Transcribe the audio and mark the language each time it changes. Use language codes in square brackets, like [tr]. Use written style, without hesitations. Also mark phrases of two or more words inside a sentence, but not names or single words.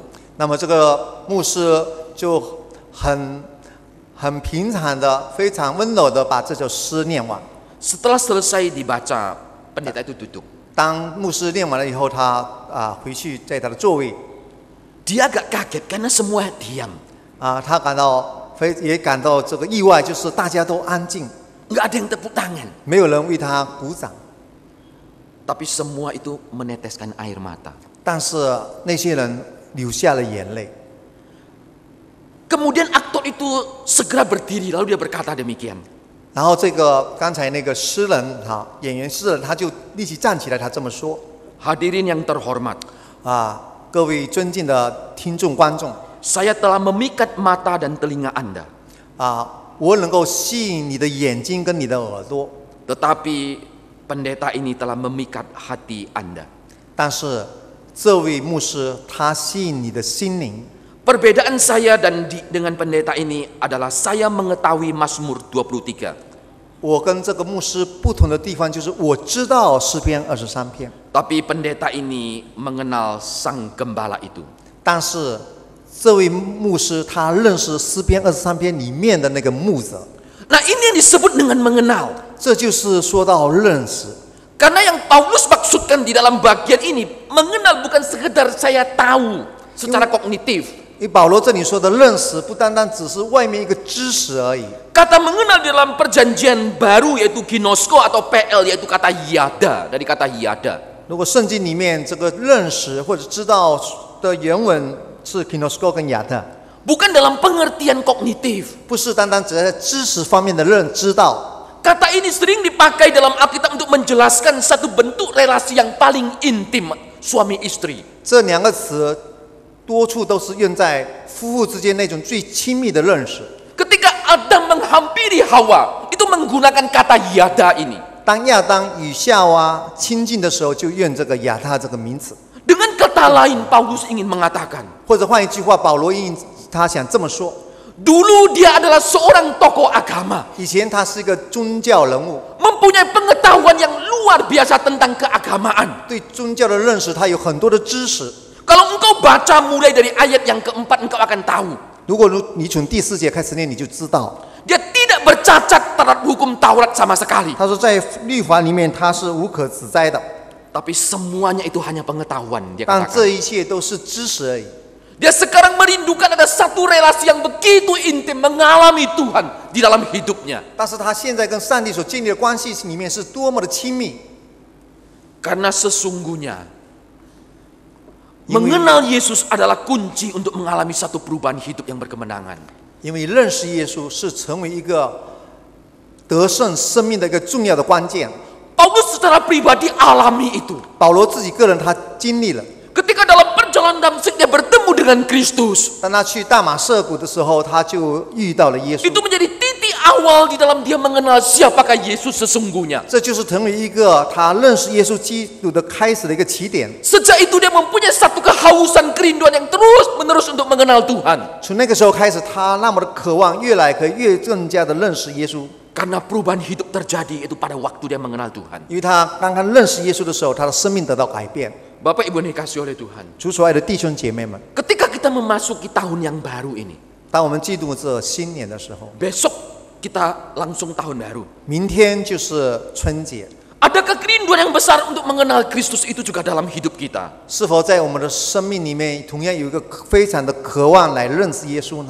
[zh] 那么这个牧师就很平常的、非常温柔的把这首诗念完。 [id] Setelah selesai dibaca, pendeta itu duduk. [zh] 当牧师念完了以后，他回去在他的座位。 [id] Dia agak kaget karena semua diam. [zh] 他也感到这个意外，就是大家都安静， [id] Nggak ada yang tepuk tangan. [zh] 没有人为他鼓掌。 [id] Tapi semua itu meneteskan air mata. [zh] 但是那些人流下了眼泪。 [id] Kemudian aktor itu segera berdiri, lalu dia berkata demikian. [zh] 然后这个刚才那个诗人演员诗人，他就立即站起来，他这么说： [id] Hadirin yang terhormat, [zh] 各位尊敬的听众观众， [id] saya telah memikat mata dan telinga Anda. [zh] 我能够吸引你的眼睛跟你的耳朵， [id] Tetapi pendeta ini telah memikat hati Anda. [zh] 但是这位牧师他吸引你的心灵。 [id] Perbedaan saya dengan pendeta ini adalah saya mengetahui Mazmur 23. [zh] 我跟这个牧师不同的地方就是我知道诗篇23篇， [id] Tapi pendeta ini mengenal sang gembala itu. [zh] 但是这位牧师他认识诗篇23篇里面的那个牧者， [id] Nah, ini yang disebut dengan mengenal. [zh] 这就是说到认识。 [id] Karena yang Paulus maksudkan di dalam bagian ini, mengenal bukan sekedar saya tahu secara kognitif. [zh] 因为保罗这里说的认识，不单单只是外面一个知识而已。 [id] Kata mengenal di dalam perjanjian baru yaitu ginosko atau PL yaitu kata yada, dari kata yada. [zh] 如果圣经里面这个认识或者知道的原文是 kinosko 跟亚特， [id] Bukan dalam pengertian kognitif. [zh] 不是单单只在知识方面的知道。 [id] Kata ini sering dipakai dalam Alkitab untuk menjelaskan satu bentuk relasi yang paling intim suami istri. [zh] 这两个词多处都是用在夫妇之间那种最亲密的认识。 [id] Ketika Adam menghampiri Hawa, itu menggunakan kata yada ini. [zh] 当亚当与夏娃亲近的时候，就用这个亚他这个名词。 [id] Dengan kata lain, Paulus ingin mengatakan, [zh] 或者换一句话，保罗他想这么说： [id] dulu dia adalah seorang tokoh agama, [zh] 以前他是一个宗教人物， [id] mempunyai pengetahuan yang luar biasa tentang keagamaan. [zh] 对宗教的认识他有很多的知识。 [id] Kalau engkau baca mulai dari ayat yang keempat, engkau akan tahu. [zh] 如果你从第4节开始念，你就知道， [id] Dia tidak bercacat terhadap hukum Taurat sama sekali. [zh] 他说在律法里面他是无可指摘的， [id] Tapi semuanya itu hanya pengetahuan, dia [zh] 但 [id] katakan. [zh] 这一切都是知识而已。 [id] Dia sekarang merindukan ada satu relasi yang begitu intim mengalami Tuhan di dalam hidupnya. [zh] 但是他现在跟上帝所建立的关系里面是多么的亲密， [id] Karena sesungguhnya mengenal Yesus adalah kunci untuk mengalami satu perubahan hidup yang berkemenangan. [zh] 因为认识耶稣是成为一个得胜生命的一个重要的关键。 [id] Paulus secara pribadi alami itu. [zh] 保罗自己个人他经历了， [id] Ketika dalam perjalanan Damsyik dia bertemu dengan Kristus. [zh] 当他去大马色谷的时候，他就遇到了耶稣。 [id] Itu menjadi titik awal di dalam dia mengenal siapakah Yesus sesungguhnya. [zh] 这就是成为一个他认识耶稣基督的开始的一个起点。 [id] Sejak itu dia mempunyai satu kehausan kerinduan yang terus-menerus untuk mengenal Tuhan. [zh] 从那个时候开始，他那么的渴望，越来越更加的认识耶稣。 [id] Karena perubahan hidup terjadi itu pada waktu dia mengenal Tuhan. [zh] 因为他刚刚认识耶稣的时候，他的生命得到改变。 [id] Bapak Ibu yang dikasihi oleh Tuhan. [zh] 主所爱的弟兄姐妹们， [id] Ketika kita memasuki tahun yang baru ini. [zh] 当我们进入这新年的时候， [id] Besok kita langsung tahun baru. [zh] 明天就是春节。 [id] Adakah kerinduan yang besar untuk mengenal Kristus itu juga dalam hidup kita? [zh] 是否在我们的生命里面，同样有一个非常的渴望来认识耶稣呢？